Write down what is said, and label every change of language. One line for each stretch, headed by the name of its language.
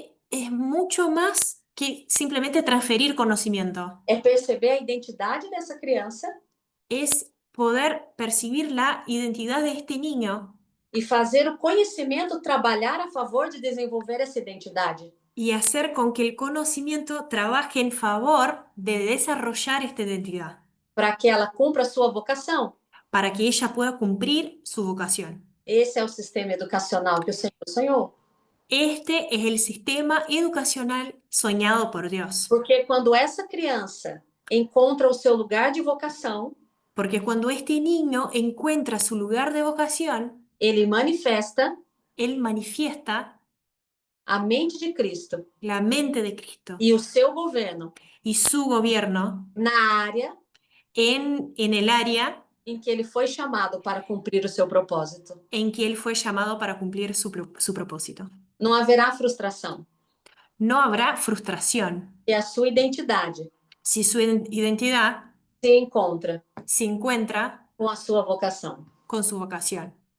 Spanish: Es mucho más que simplemente transferir conocimiento.
Portuguese: É perceber a identidade dessa criança
Spanish: Es poder percibir la identidad de este niño
Portuguese: e fazer o conhecimento trabalhar a favor de desenvolver essa identidade.
Spanish: y hacer con que el conocimiento trabaje en favor de desarrollar esta identidad,
Portuguese: Para que ela cumpra a sua vocação.
Spanish: para que ella pueda cumplir su vocación.
Portuguese: Esse é o sistema educacional que o Senhor sonhou.
Spanish: Este es el sistema educacional soñado por Dios.
Portuguese: Porque quando essa criança encontra o seu lugar de vocação,
Spanish: Porque cuando este niño encuentra su lugar de vocación,
Portuguese: ele manifesta
Spanish: él manifiesta
Portuguese: a mente de Cristo
Spanish: la mente de Cristo
Portuguese: e o seu governo
Spanish: y su gobierno
Portuguese: na área
Spanish: en el área
Portuguese: em que ele foi chamado para cumprir o seu propósito.
Spanish: en que él fue llamado para cumplir su propósito.
Portuguese: Não haverá frustração.
Spanish: No habrá frustración
Portuguese: E a sua identidade
Spanish: si su identidad
Portuguese: se encontra
Spanish: se encuentra
Portuguese: com a sua vocação.
Spanish: con su vocación.